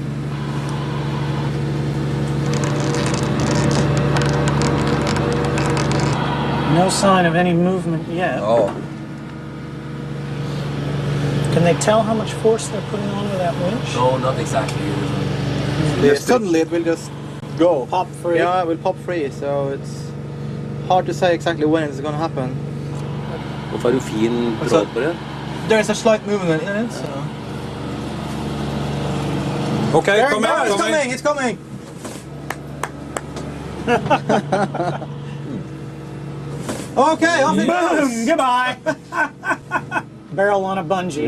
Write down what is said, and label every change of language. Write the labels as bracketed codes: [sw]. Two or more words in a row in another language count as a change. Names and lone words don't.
[en] No sign of any movement yet. Oh. Can they tell how much force they're putting on with that winch? No, not exactly. Suddenly it will just go. Pop free? Yeah, it will pop free, so it's hard to say exactly when it's going to happen. [no] Hvorfor har du fin tråd på det? [en] There is a slight movement in it, so... Okay, There come it in, goes, come in. it's coming! Okay, off it Boom! goes! Goodbye! Barrel on a bungee.